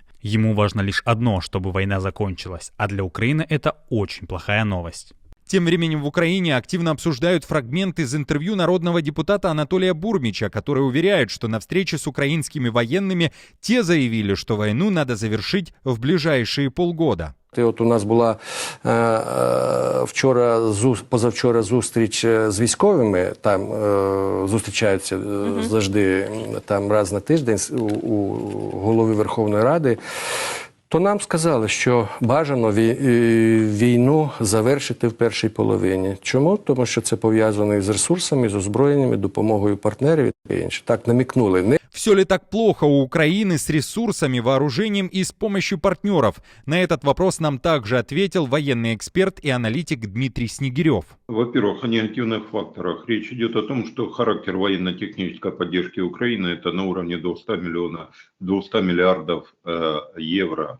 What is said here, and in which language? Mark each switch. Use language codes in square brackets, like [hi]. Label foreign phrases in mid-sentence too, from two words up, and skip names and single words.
[ru] Ему важно лишь одно, чтобы война закончилась, а для Украины это очень плохая новость. Тем временем в Украине активно обсуждают фрагмент из интервью народного депутата Анатолия Бурмича, который уверяет, что на встрече с украинскими военными те заявили, что войну надо завершить в ближайшие полгода. [uk] І от у нас була позавчора зустріч з військовими, там зустрічаються завжди там раз на тиждень у голови Верховної Ради. То нам сказали, що бажано війну завершити в першій половині. Чому? Тому що це пов'язано з ресурсами, з озброєннями, допомогою партнерів і інше. [ru] Так намекнули. Все ли так плохо у Украины с ресурсами, вооружением и с помощью партнеров? На этот вопрос нам также ответил военный эксперт и аналитик Дмитрий Снегирев. Во-первых, о негативных факторах. Речь идет о том, что характер военно-технической поддержки Украины – это на уровне 200 миллиардов евро.